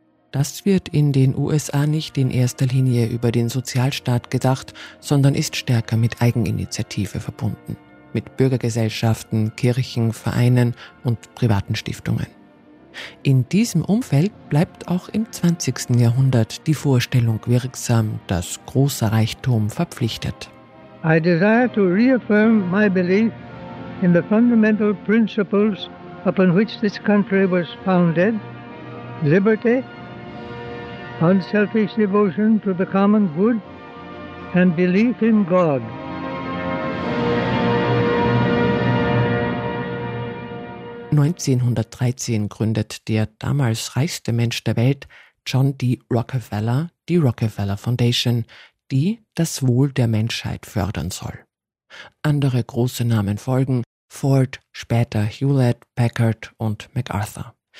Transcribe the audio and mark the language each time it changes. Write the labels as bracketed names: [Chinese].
[German] Das wird in den USA nicht in erster Linie über den Sozialstaat gedacht, sondern ist stärker mit Eigeninitiative verbunden. Mit Bürgergesellschaften, Kirchen, Vereinen und privaten Stiftungen. In diesem Umfeld bleibt auch im 20. Jahrhundert die Vorstellung wirksam, dass großer Reichtum verpflichtet. [English] I desire to reaffirm my belief in the fundamental principles upon which this country was founded: liberty, unselfish devotion to the common good and belief in God. [German] In 1913 gründet der damals reichste Mensch der Welt, John D. Rockefeller, die Rockefeller Foundation, die das Wohl der Menschheit fördern soll. Andere große Namen folgen: Ford, später Hewlett, Packard und MacArthur.